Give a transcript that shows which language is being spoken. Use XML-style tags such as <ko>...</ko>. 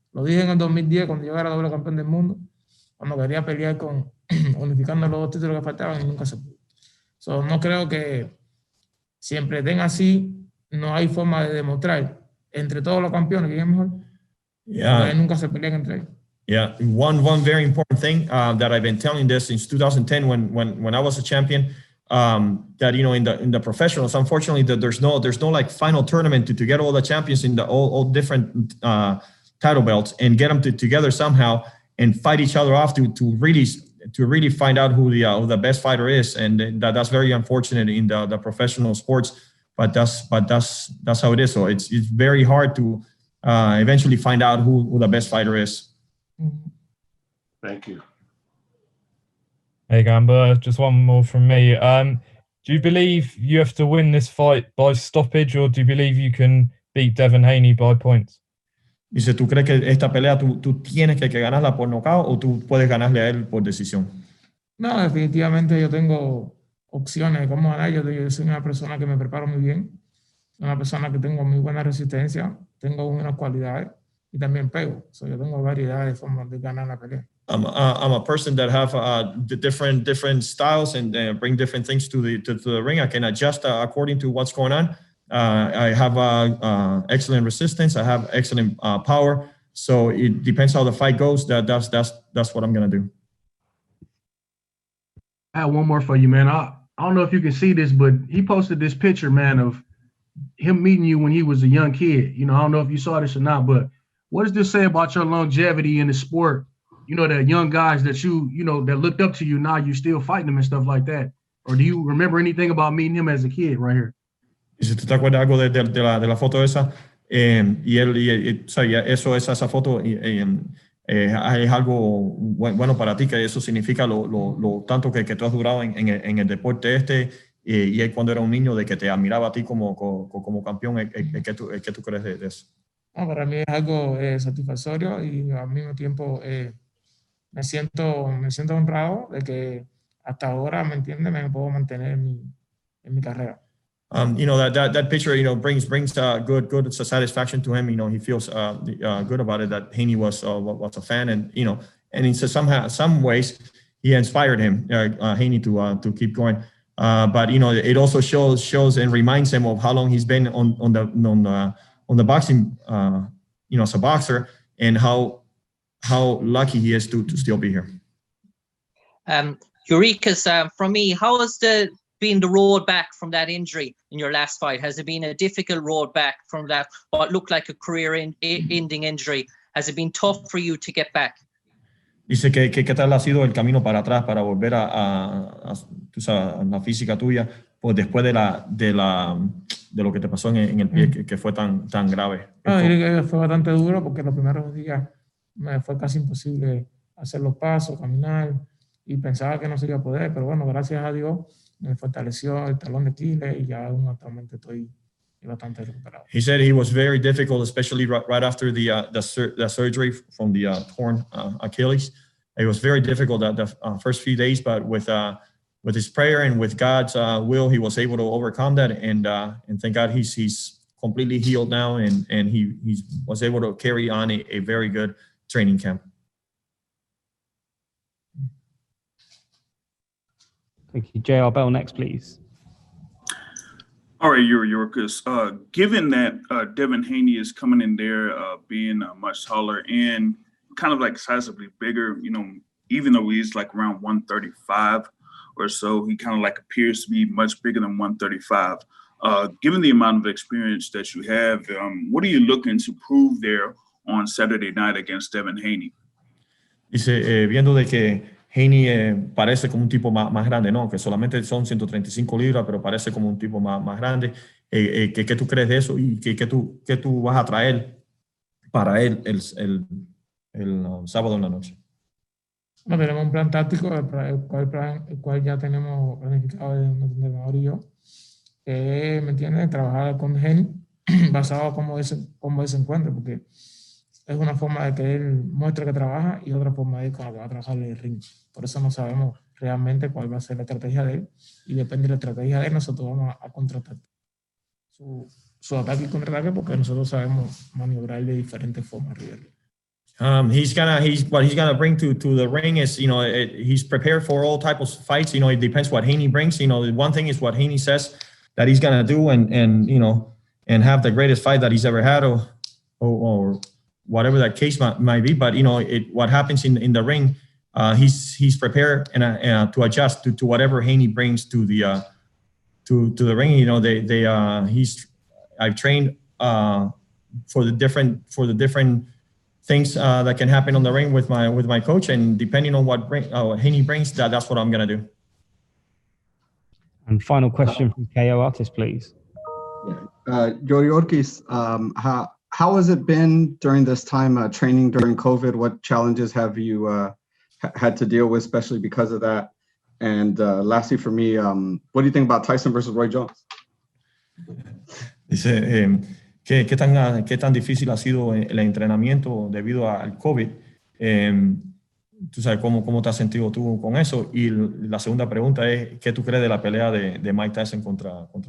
<es>Lo dije en el 2010 cuando yo era doble campeón del mundo, cuando quería pelear unificando los 2 títulos que faltaban, y nunca se pudo. No creo que siempre den así, no hay forma de demostrar entre todos los campeones quién es mejor.</es> <en>Yeah.</en> <es>Nunca se pelean entre ellos.</es> <en>Yeah, one very important thing that I've been telling this since 2010 when I was a champion, that in the professionals, unfortunately, that there's no like final tournament to get all the champions in the all different title belts and get them together somehow and fight each other off to really find out who the best fighter is, and that's very unfortunate in the professional sports, but that's how it is. So it's very hard to eventually find out who the best fighter is. Thank you. Hey Gamboa, just one more from me. Do you believe you have to win this fight by stoppage, or do you believe you can beat Devin Haney by points?</en> <es>Dice, ¿tú crees que esta pelea tú tienes que ganarla por nocaut, o tú puedes ganarle a él por decisión? No, definitivamente yo tengo opciones de cómo ganar. Yo soy una persona que me preparo muy bien, una persona que tengo muy buena resistencia, tengo buenas cualidades y también pego. Yo tengo variedades de formas de ganar la pelea.</es> <en>I'm a person that have different styles and bring different things to the ring. I can adjust according to what's going on. I have excellent resistance. I have excellent power. So it depends how the fight goes. That's what I'm gonna do. I have one more for you, man. I don't know if you can see this, but he posted this picture, man, of him meeting you when he was a young kid. I don't know if you saw this or not, but what does this say about your longevity in the sport? The young guys that that looked up to you, now you still fighting them and stuff like that. Or do you remember anything about meeting him as a kid right here?</en> <es>Y si tú te acuerdas algo de la foto esa, esa foto es algo bueno para ti, que eso significa lo tanto que tú has durado en el deporte y cuando era un niño, de que te admiraba a ti como campeón. ¿Qué tú crees de eso? Para mí es algo satisfactorio y al mismo tiempo me siento honrado de que hasta ahora, ¿me entiendes? Me puedo mantener en mi carrera.</es> <en>That picture, brings good satisfaction to him. He feels good about it, that Haney was a fan, and in some ways he inspired him, Haney, to keep going. But it also shows and reminds him of how long he's been on the boxing, as a boxer, and how lucky he is to still be here. Yuriorkis, from me, how has been the road back from that injury in your last fight? Has it been a difficult road back from that, what looked like a career-ending injury? Has it been tough for you to get back?</en> <es>Dice que qué tal ha sido el camino para atrás para volver a la física tuya, pues después de lo que te pasó en el pie, que fue tan grave. Fue bastante duro porque los primeros días me fue casi imposible hacer los pasos, caminar, y pensaba que no se iba a poder, pero bueno, gracias a Dios me fortaleció el talón de Aquiles y ya actualmente estoy bastante recuperado.</es> <en>He said it was very difficult, especially right after the surgery from the torn Achilles. It was very difficult the first few days, but with his prayer and with God's will, he was able to overcome that. And thank God he's completely healed now, and he was able to carry on a very good training camp. Thank you. JR Bell next, please. All right, Yuriorkis. Given that Devin Haney is coming in there being much taller and kind of like sizably bigger, even though he's like around 135 or so, he kind of like appears to be much bigger than 135. Given the amount of experience that you have, what are you looking to prove there on Saturday night against Devin Haney?</en> <es>Dice, viendo de que Haney parece como un tipo más grande, ¿no? Que solamente son 135 libras, pero parece como un tipo más grande. ¿Qué tú crees de eso? ¿Y qué tú vas a traer para él el sábado en la noche? No, tenemos un plan táctico, el cual ya tenemos planificado de nuestro entrenador y yo. ¿Me entiendes? Trabajar con Haney basado en cómo él se encuentra, porque es una forma de que él muestre que trabaja y otra forma de cómo va a trabajar en el ring. Por eso no sabemos realmente cuál va a ser la estrategia de él, y depende de la estrategia de él, nosotros vamos a contratar su ataque y contraataque, porque nosotros sabemos maniobrar de diferentes formas.</es> <en>What he's gonna bring to the ring is, he's prepared for all types of fights. It depends what Haney brings. One thing is what Haney says that he's gonna do, and have the greatest fight that he's ever had, or whatever that case might be. But what happens in the ring, he's prepared and to adjust to whatever Haney brings to the ring. I've trained for the different things that can happen on the ring with my coach, and depending on what Haney brings, that's what I'm gonna do. And final question from KO Artist, please. Yuriorkis, how has it been during this time training during COVID? What challenges have you had to deal with, especially because of that? And lastly, for me, what do you think about Tyson versus Roy Jones?</en> <es>Dice, ¿qué tan difícil ha sido el entrenamiento debido al COVID? ¿Tú sabes cómo te has sentido tú con eso? Y la segunda pregunta es, ¿qué tú crees de la pelea de Mike Tyson contra</es>